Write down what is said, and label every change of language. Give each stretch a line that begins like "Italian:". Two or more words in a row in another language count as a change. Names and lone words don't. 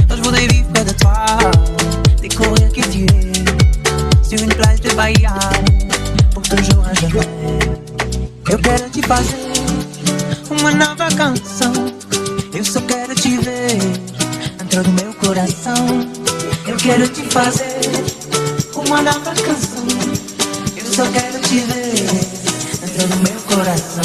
French: Moi je voudrais vivre près de toi, découvrir qui tu es, sur une plage de Bahia, pour toujours à jamais.
Portuguese: Eu quero te fazer uma nova canção, eu só quero te ver dentro do meu coração. Eu quero te fazer uma nova canção, eu só quero te ver dentro do meu coração.